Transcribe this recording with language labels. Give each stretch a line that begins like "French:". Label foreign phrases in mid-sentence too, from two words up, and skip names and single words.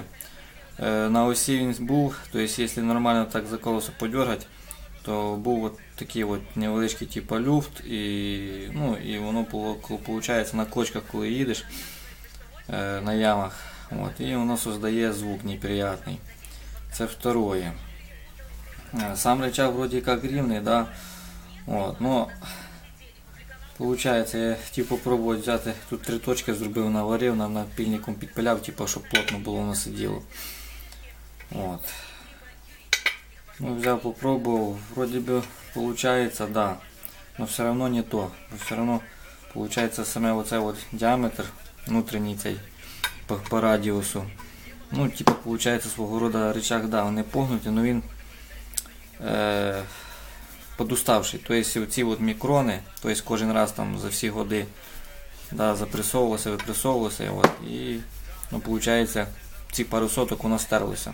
Ukrainian: На осі він був, тобто якщо нормально так за колесо подергати, то був от такий от невеличкий типу люфт, і воно виходить на кочках, коли їдеш на ямах, от, і воно создає звук неприятний. Це второе.
Russian: Сам рычаг вроде как рівний, да? От, но получается,
Ukrainian: я хотів попробувати взяти, тут 3 точки зробив, наварив, напільником підпиляв, типу, щоб плотно було воно сиділо. От. Ну, взяв, попробував,
Russian: вроде бы получается, да, но все равно не то. Все равно получается
Ukrainian: саме оцей вот діаметр внутрішній цей по радіусу.
Russian: Ну, типа получается свого рода рычаг, да,
Ukrainian: він не погнутий,
Russian: но він подуставший. То есть
Ukrainian: оці от мікрони,
Russian: то есть
Ukrainian: кожен раз там за всі годи, да, запресовувалося, випресовувалося, от, і ну, получается ці пару соток у нас стерлося.